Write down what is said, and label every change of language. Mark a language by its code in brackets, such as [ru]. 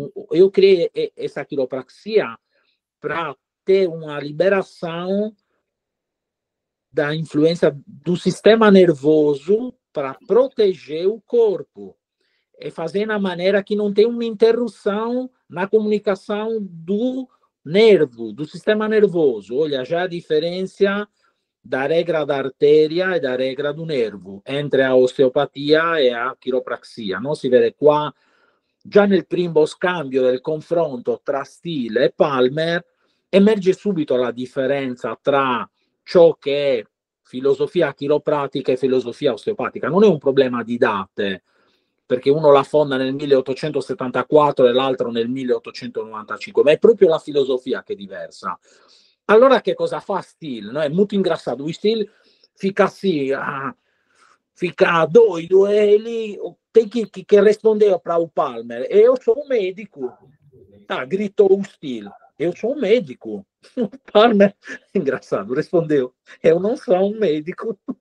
[pt] Eu criei essa quiropraxia para ter uma liberação da influência do sistema nervoso para proteger o corpo e fazer na maneira que não tem uma interrupção na comunicação do nervo, do sistema nervoso. Olha, já a diferença da regra da artéria e da regra do nervo entre a osteopatia e a quiropraxia. [it] Non si vede qua, già nel primo scambio del confronto tra Steele e Palmer, emerge subito la differenza tra ciò che è filosofia chiropratica e filosofia osteopatica. Non è un problema di date, perché uno la fonda nel 1874 e l'altro nel 1895, ma è proprio la filosofia che è diversa. Allora che cosa fa Steele? No? È molto ingrassato. [pt] Steele fica assim, fica doido, e ele tem que responder para o Palmer. Eu sou um médico. Gritou o Steele. Eu sou um médico. O Palmer, engraçado, respondeu: eu não sou um médico.